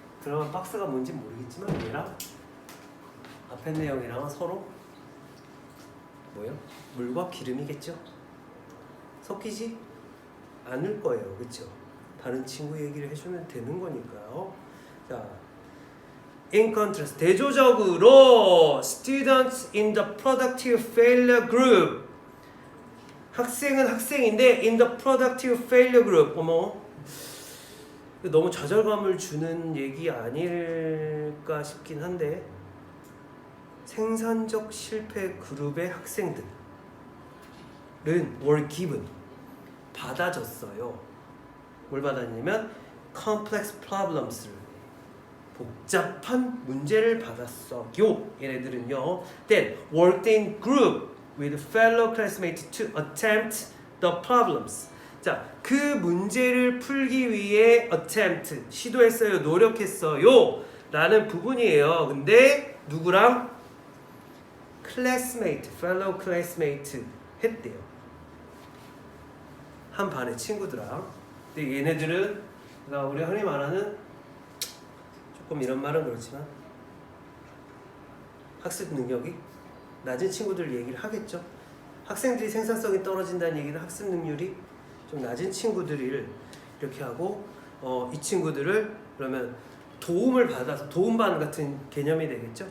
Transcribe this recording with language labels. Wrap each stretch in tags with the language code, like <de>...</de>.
<ko>그러면 박스가 뭔지 모르겠지만 얘랑 앞에 내용이랑은 서로 뭐요? 물과 기름이겠죠? 섞이지 않을 거예요. 그렇죠? 다른 친구 얘기를 해주면 되는 거니까요.</ko> <en>자, in contrast,</en> <ko>대조적으로</ko> <en>students in the productive failure group.</en> <ko>학생은 학생인데</ko> <en>in the productive failure group.</en> <ko>어머, 너무 좌절감을 주는 얘기 아닐까 싶긴 한데, 생산적 실패 그룹의 학생들은</ko> <en>were given,</en> <ko>받아줬어요. 뭘 받았냐면</ko> <en>complex problems</en> <ko>를, 복잡한 문제를 받았어요. 얘네들은요.</ko> <en>Then worked in group with fellow classmates to attempt the problems.</en> <ko>자, 그 문제를 풀기 위해</ko> <en>attempt,</en> <ko>시도했어요, 노력했어요 라는 부분이에요. 근데 누구랑?</ko> <en>classmate, fellow classmate</en> <ko>했대요. 한 반의 친구들랑. 근데 얘네들은 우리가 흔히 말하는, 조금 이런 말은 그렇지만 학습 능력이 낮은 친구들 얘기를 하겠죠. 학생들이 생산성이 떨어진다는 얘기는 학습 능률이 좀 낮은 친구들을 이렇게 하고, 이 친구들을 그러면 도움을 받아서, 도움반 같은 개념이 되겠죠.</ko>